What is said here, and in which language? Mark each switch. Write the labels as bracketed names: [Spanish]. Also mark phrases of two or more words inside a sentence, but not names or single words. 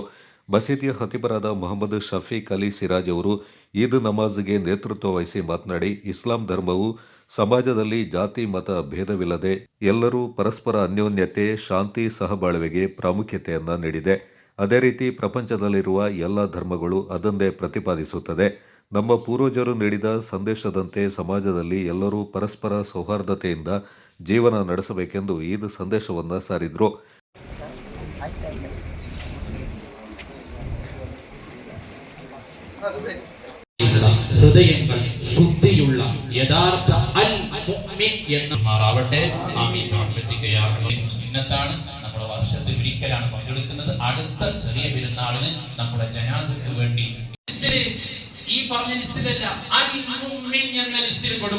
[Kannada] ಮಸೀದಿಯ ಖತೀಬರಾದ ಮೊಹಮ್ಮದ್ ಶಫೀಕ್ ಅಲಿ ಸಿರಾಜ್ ಅವರು ಈದ್ ನಮಾಜ್ಗೆ ನೇತೃತ್ವ ವಹಿಸಿ ಮಾತನಾಡಿ, ಇಸ್ಲಾಂ ಧರ್ಮವು ಸಮಾಜದಲ್ಲಿ ಜಾತಿ ಮತ ಭೇದವಿಲ್ಲದೆ ಎಲ್ಲರೂ ಪರಸ್ಪರ ಅನ್ಯೋನ್ಯತೆ, ಶಾಂತಿ, ಸಹಬಾಳ್ವೆಗೆ ಪ್ರಾಮುಖ್ಯತೆಯನ್ನು ನೀಡಿದೆ. ಅದೇ ರೀತಿ ಪ್ರಪಂಚದಲ್ಲಿರುವ ಎಲ್ಲ ಧರ್ಮಗಳು ಅದನ್ನೇ ಪ್ರತಿಪಾದಿಸುತ್ತದೆ. ನಮ್ಮ ಪೂರ್ವಜರು ನೀಡಿದ ಸಂದೇಶದಂತೆ ಸಮಾಜದಲ್ಲಿ ಎಲ್ಲರೂ ಪರಸ್ಪರ ಸೌಹಾರ್ದತೆಯಿಂದ ಜೀವನ ನಡೆಸಬೇಕೆಂದು ಈದ್ ಸಂದೇಶವನ್ನು ಸಾರಿದರು. [Malayalam] ഹൃദയങ്ങൾ ശുദ്ധിയുള്ള യഥാർത്ഥ [Arabic] المؤمن [Malayalam] എന്ന് മാറാവട്ടെ. ആമീൻ. സുന്നത്താണ്. നമ്മുടെ വർഷത്തിൽ ഒരിക്കലാണ് പങ്കെടുക്കുന്നത്. അടുത്ത ചെറിയ പെരുന്നാളിന് നമ്മുടെ ജനാസക്ക് വേണ്ടി ഈ പറഞ്ഞ ലിസ്റ്റിലല്ല, [Arabic] المؤمن [Malayalam] എന്ന ലിസ്റ്റിൽ പെടും.